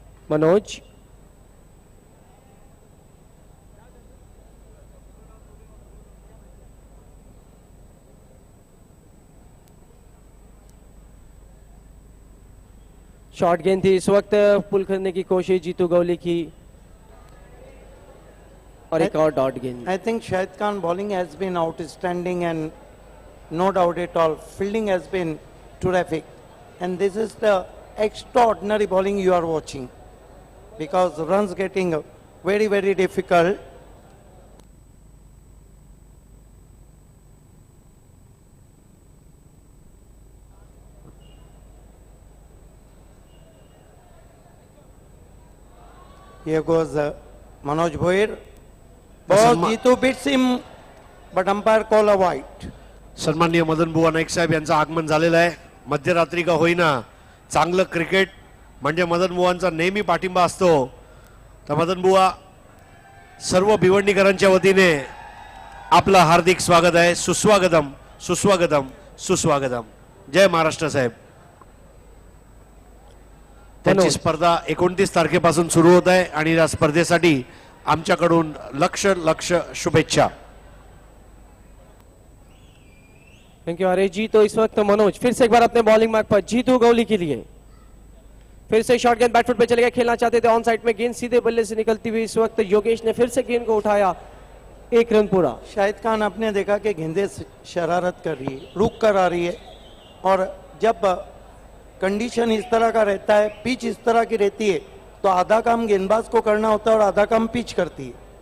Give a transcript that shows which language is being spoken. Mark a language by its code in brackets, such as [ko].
[hi] Manoj short गेंद थी, इस वक्त पुल करने की कोशिश जीतू गवली की, और एक और डॉट गेंद। [en] I think Shahid Khan bowling has been outstanding and no doubt at all. Fielding has been terrific. and this is the extraordinary bowling you are watching, because runs getting very, very difficult. Here goes Manoj Bhoir. Ball, Jitu beats him, but umpire call a white. [mr] सन्माननीय मदन बुवा नाईक साहेब यांचं आगमन झालेलं आहे. मध्यरात्री का होईना चांगलं क्रिकेट म्हणजे मदन बुवांचा नेहमी पाठिंबा असतो. तर मदन बुवा सर्व भिवंडीकरांच्या वतीने आपलं हार्दिक स्वागत आहे. सुस्वागतम सुस्वागतम सुस्वागतम. जय महाराष्ट्र साहेब. त्यांची स्पर्धा 29 तारखेपासून सुरू होत आहे आणि या स्पर्धेसाठी आमच्याकडून लक्ष लक्ष शुभेच्छा. [hi] थैंक यू हरीश जी. तो इस वक्त मनोज फिर से एक बार अपने बॉलिंग मार्क पर, जीतू गौली के लिए फिर से शॉर्ट गेंद बैटफुट पे चले गए, खेलना चाहते थे ऑन साइड में, गेंद सीधे बल्ले से निकलती हुई इस वक्त योगेश ने फिर से गेंद को उठाया, 1 रन पूरा. शाहिद खान, आपने देखा कि गेंदें शरारत कर रही है, रुक कर आ रही है, और जब कंडीशन इस तरह का रहता है, पिच इस तरह की रहती है, तो आधा काम गेंदबाज को करना होता है और आधा काम पिच करती है.